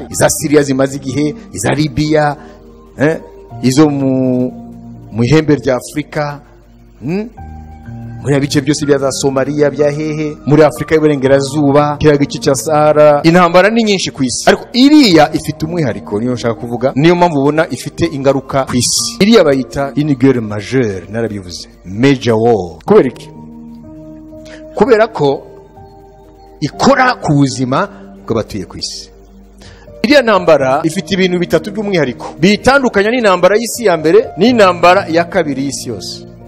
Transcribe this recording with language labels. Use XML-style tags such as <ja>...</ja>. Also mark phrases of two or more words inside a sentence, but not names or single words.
<rw>Iza Syria zimaze igihe, iza Libya, izo mu ihembe rya Afrika, muri bice byose bya za Somalia, bya hehe, muri Afrika y'Iburengerazuba, kiriya gice cya Sahara. Intambara ni nyinshi ku isi, ariko iriya ifite umwihariko, niyo nshaka kuvuga, niyo mpamvu ubona ifite ingaruka ku isi. Iriya bayita</rw> <fr>une guerre majeure,</fr> <rw>narabivuze,</rw> <en>major war.</en> <rw>Kubera iki? Kubera ko ikora ku buzima bw'abatuye ku isi. Iriya ntambara ifite ibintu bitatu by'umwihariko bitandukanya n'intambara y'isi ya mbere n'intambara ya kabiri y'isi yose.</rw>